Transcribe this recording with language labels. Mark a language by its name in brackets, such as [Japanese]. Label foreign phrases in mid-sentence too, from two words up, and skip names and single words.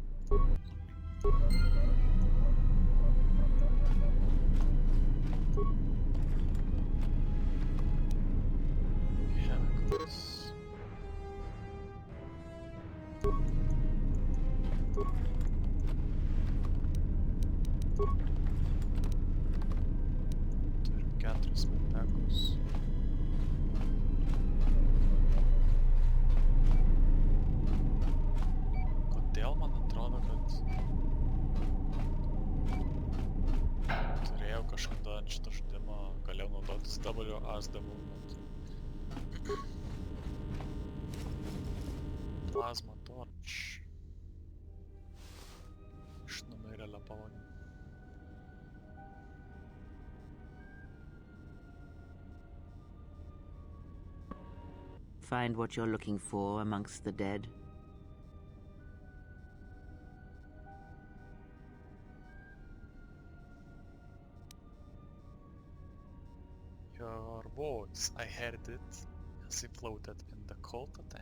[English] Chemicals. [Lithuanian] Turim 4 metekus. Kodėl man atrodo, kad turėjau kažkada ant šito žaidimo, galėjau naudotis [English] WASD movement. Plasma torch. [Lithuanian] Iš numirėlio pavadinimo. [English] Find what you're looking for amongst the dead? Your voice, I heard it as it floated in the Colta tank.